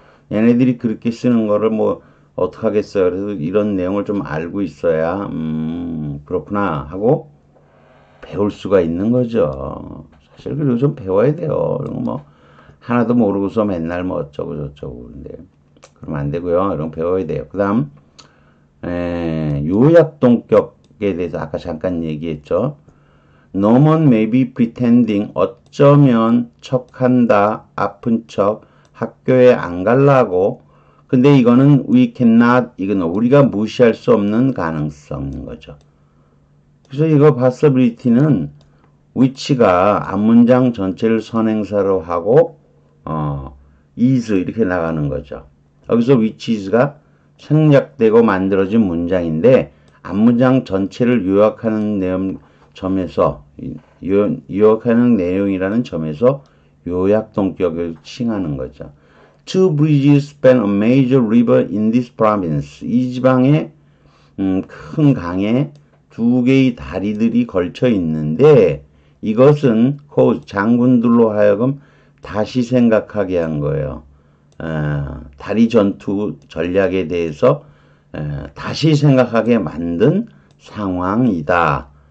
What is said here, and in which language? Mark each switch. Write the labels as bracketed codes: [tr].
[ko] 얘네들이 그렇게 쓰는 거를 뭐 어떡하겠어요. 그래서 이런 내용을 좀 알고 있어야 그렇구나 하고 배울 수가 있는 거죠. 사실 그리고 좀 배워야 돼요. 이런 거 뭐 하나도 모르고서 맨날 뭐 어쩌고 저쩌고 근데 그러면 안 되고요. 이런 거 배워야 돼요. 그 다음 요약동격에 대해서 아까 잠깐 얘기했죠. [en] No one may be pretending. [ko] 어쩌면 척한다. 아픈 척. 학교에 안 갈라고. 근데 이거는 we cannot. 이건 우리가 무시할 수 없는 가능성인 거죠. 그래서 이거 possibility는 which가 앞문장 전체를 선행사로 하고 is 이렇게 나가는 거죠. 여기서 which is가 생략되고 만들어진 문장인데 앞문장 전체를 요약하는 점에서 요약하는 내용이라는 점에서 요약 동격을 칭하는 거죠. [en] Two bridges span a major river in this province. [ko] 이 지방에 큰 강에 두 개의 다리들이 걸쳐 있는데 이것은 장군들로 하여금 다시 생각하게 한 거예요. 다리 전투 전략에 대해서 다시 생각하게 만든 상황이다.